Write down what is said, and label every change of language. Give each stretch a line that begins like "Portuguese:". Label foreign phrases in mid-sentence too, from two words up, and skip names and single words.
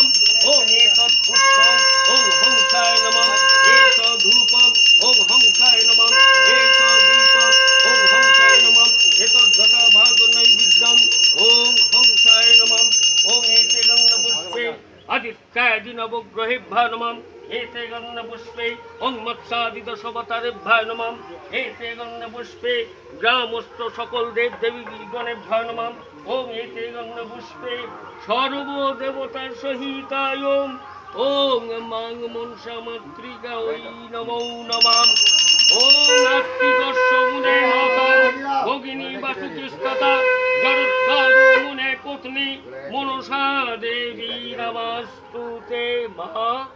Sanskrit: ওম এতৎ পুষ্পম ওম হংসায় নমঃ এষ ধূপম ওম হংসায় নমঃ এষ দীপম ওম হংসায় নমঃ এতৎ যথাভাগো নৈবেদ্যং ওম হংসায় নমঃ ওম এতে গন্ধপুষ্পে আদিত্যাদি নবগ্রহেভ্যো নমঃ এতে গন্ধপুষ্পে ওম মৎস্যাদিদশবতারেভ্যো নমঃ এতে গন্ধপুষ্পে গ্রামস্থ সকল দেব দেবীগণেভ্যো নমঃ ওম এতে গন্ধপুষ্পে সর্বদেবতার সহিতায় ওম মাং মনসা মাতৃকা ওই নমো নমঃ ওম নাস্তিকস্য মুনে মাতা ভগিনী বাসুকিস্ততা জরৎকারো মুনে পত্নী মনসা দেবী নমস্তুতে মা